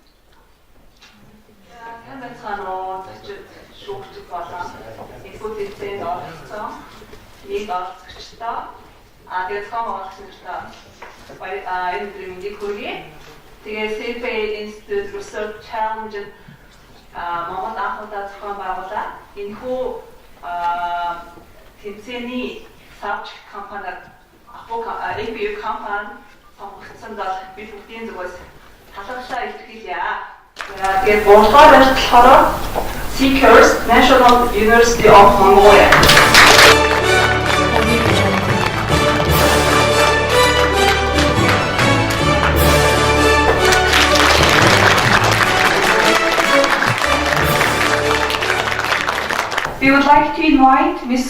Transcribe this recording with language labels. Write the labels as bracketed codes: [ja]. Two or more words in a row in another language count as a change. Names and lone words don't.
[mn] Тэгээ CFA Institute Research Challenge Монгол анхудаа зохион байгуулаад энэхүү тэмцээний савч компаниар APU компани сонгогдсон бол бид бүгдийн зүгээс талархлаа илэрхийлье. Тэгээд гуравдугаар болохоор Seekers National University of Mongolia. [en] We would like to invite Ms.